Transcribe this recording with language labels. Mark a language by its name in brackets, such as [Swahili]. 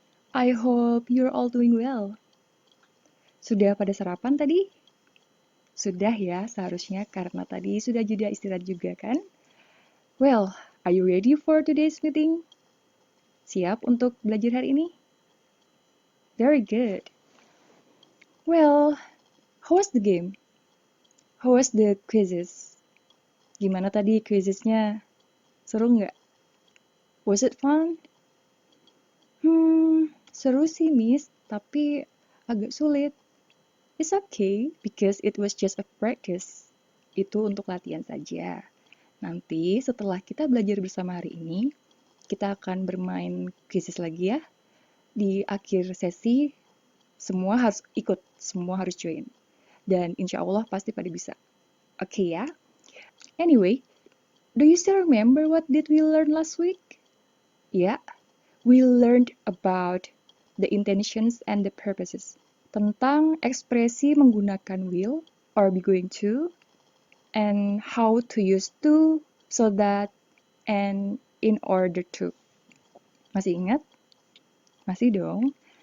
[English] I hope you're all doing well. [Indonesian] Sudah pada sarapan tadi? Sudah ya, seharusnya karena tadi sudah jeda istirahat juga kan? [English] Well, are you ready for today's meeting? [Indonesian] Siap untuk belajar hari ini? [English] Very good. Well, how was the game? How was the quizzes? [Indonesian] Gimana tadi quizesnya? Seru nggak? [English] Was it fun? [Indonesian] Seru sih, Miss, tapi agak sulit. [English] It's okay, because it was just a practice. [Indonesian] Itu untuk latihan saja. Nanti setelah kita belajar bersama hari ini, kita akan bermain quizzes lagi ya. Di akhir sesi, semua harus ikut, semua harus join. Dan insya Allah pasti pada bisa. Oke ya? [English] Anyway, do you still remember what did we learn last week? Ya, we learned about the intentions and the purposes. [Indonesian] Tentang ekspresi menggunakan [English] will or be going to, and how to use to, so that, and in order to. [Indonesian] Masih ingat? Masih dong?